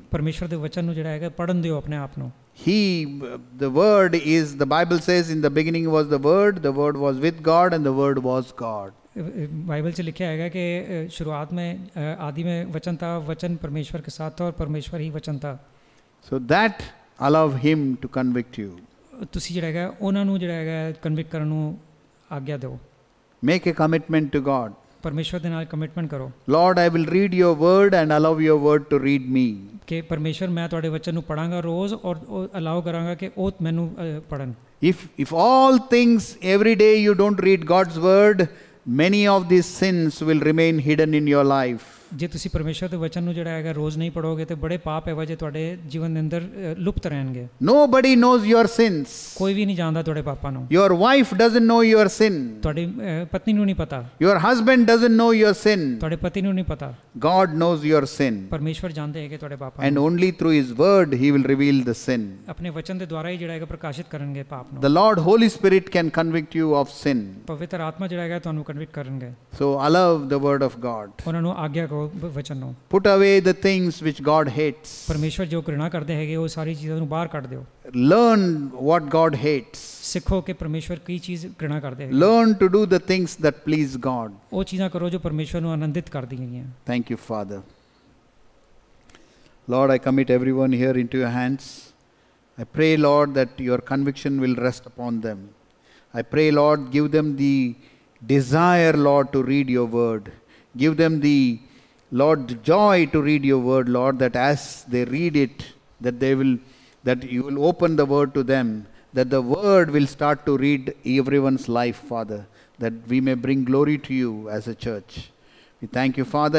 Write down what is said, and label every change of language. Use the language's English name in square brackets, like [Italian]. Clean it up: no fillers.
[Punjabi] ਪਰਮੇਸ਼ਵਰ ਦੇ ਵਚਨ ਨੂੰ ਜਿਹੜਾ ਹੈਗਾ ਪੜਨ ਦਿਓ ਆਪਣੇ ਆਪ ਨੂੰ। [English] The word is, the Bible says, in the beginning was the word was with God and the word was God. [Hindi] Bible से लिखा है कि शुरुआत में आदि में वचन था, वचन परमेश्वर के साथ था और परमेश्वर ही वचन था। [English] So that allow him to convict you. [Punjabi] ਤੁਸੀਂ ਜਿਹੜਾ ਹੈਗਾ ਉਹਨਾਂ ਨੂੰ ਜਿਹੜਾ ਹੈਗਾ ਕਨਵਿਕਟ ਕਰਨ ਨੂੰ ਆਗਿਆ ਦਿਓ। [English] Make a commitment to God. [Punjabi] ਪਰਮੇਸ਼ਵਰ ਦੇ ਨਾਲ ਕਮਿਟਮੈਂਟ ਕਰੋ। [English] Lord, I will read your word and allow your word to read me. [Punjabi] ਕਿ ਪਰਮੇਸ਼ਵਰ ਮੈਂ ਤੁਹਾਡੇ ਵਚਨ ਨੂੰ ਪੜਾਂਗਾ ਰੋਜ਼ ਔਰ ਅਲਾਓ ਕਰਾਂਗਾ ਕਿ ਉਹ ਮੈਨੂੰ ਪੜਨ। [English] If all things every day you don't read God's word, many of these sins will remain hidden in your life. [Punjabi] ਜੇ ਤੁਸੀਂ ਪਰਮੇਸ਼ਵਰ ਦੇ ਵਚਨ ਨੂੰ ਜਿਹੜਾ ਹੈਗਾ ਰੋਜ਼ ਨਹੀਂ ਪੜੋਗੇ ਤੇ ਬੜੇ ਪਾਪ ਹੈ ਜੇ ਤੁਹਾਡੇ ਜੀਵਨ ਦੇ ਅੰਦਰ ਲੁਪਤ ਰਹਿਣਗੇ। [English] Nobody knows your sins. [Punjabi] ਕੋਈ ਵੀ ਨਹੀਂ ਜਾਣਦਾ ਤੁਹਾਡੇ ਪਾਪਾਂ ਨੂੰ। [English] Your wife doesn't know your sin. [Punjabi] ਤੁਹਾਡੀ ਪਤਨੀ ਨੂੰ ਨਹੀਂ ਪਤਾ। [English] Your husband doesn't know your sin. [Punjabi] ਤੁਹਾਡੇ ਪਤੀ ਨੂੰ ਨਹੀਂ ਪਤਾ। [English] God knows your sin. [Punjabi] ਪਰਮੇਸ਼ਵਰ ਜਾਣਦੇ ਹੈਗੇ ਤੁਹਾਡੇ ਪਾਪਾਂ [English] And [Punjabi] ਨੂੰ। [English] only through his word he will reveal the sin. [Punjabi] ਆਪਣੇ ਵਚਨ ਦੇ ਦੁਆਰਾ ਹੀ ਜਿਹੜਾ ਹੈਗਾ ਪ੍ਰਕਾਸ਼ਿਤ ਕਰਨਗੇ ਪਾਪ ਨੂੰ। [English] The Lord Holy Spirit can convict you of sin. [Punjabi] ਪਵਿੱਤਰ ਆਤਮਾ ਜਿਹੜਾ ਹੈਗਾ ਤੁਹਾਨੂੰ ਕਨਵਿਕਟ ਕਰਨਗੇ। [English] So allow the word of God. [Punjabi] ਉਹਨਾਂ ਨੂੰ ਆਗਿਆ ਕਰੋ ਵਚਨ ਨੂੰ। [English] Put away the things which God hates. [Punjabi] ਪਰਮੇਸ਼ਵਰ ਜੋ ਘ੍ਰਿਣਾ ਕਰਦੇ ਹੈਗੇ ਉਹ ਸਾਰੀ ਚੀਜ਼ਾਂ ਨੂੰ ਬਾਹਰ ਕੱਢ ਦਿਓ। [English] Learn what God hates. [Punjabi] ਸਿੱਖੋ ਕਿ ਪਰਮੇਸ਼ਵਰ ਕੀ ਚੀਜ਼ ਘ੍ਰਿਣਾ ਕਰਦੇ ਹੈਗੇ। [English] Learn to do the things that please God. [Punjabi] ਉਹ ਚੀਜ਼ਾਂ ਕਰੋ ਜੋ ਪਰਮੇਸ਼ਵਰ ਨੂੰ ਆਨੰਦਿਤ ਕਰਦੀਆਂ ਹੈਗੀਆਂ। [English] Thank you, Father. Lord, I commit everyone here into your hands. I pray, Lord, that your conviction will rest upon them. I pray, Lord, give them the desire, Lord, to read your word. Give them the, Lord, joy to read your word, Lord, that as they read it, that you will open the word to them, that the word will start to read everyone's life, Father, that we may bring glory to you as a church. We thank you, Father.